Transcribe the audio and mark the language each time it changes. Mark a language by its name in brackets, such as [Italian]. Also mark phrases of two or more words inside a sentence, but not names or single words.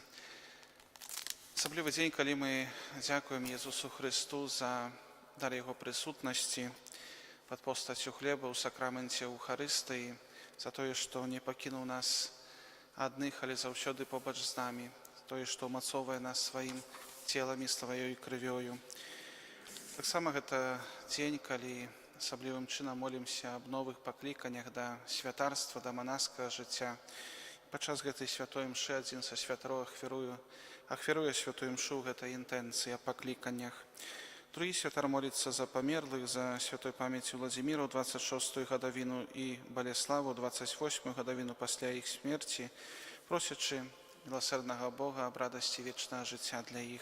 [Ukrainian] Особливий день, коли ми дякуємо Ісусу Христу за дар Його присутності під постаттю хліба у сакраменті Евхаристії, за те, що не покинув нас одних, але завжди побач з нами, за те, що умацовує нас своїм тілом і своєю кров'ю. [Belarusian] Так само гэта дзень, калі асаблівым чынам молімся аб новых пакліканнях да святарства, да манаскага жыцця. Падчас гэтай святой мшы адзін са святароў ахвяруе святую мшу ў гэтай інтэнцыі аб пакліканнях. Другі святар моліцца за памерлых, за святой памяці Владзіміра ў 26-ю гадавіну і Балеславу ў 28-ю гадавіну пасля іх смерці, просячы міласэрнага Бога аб радасці вечнага жыцця для іх.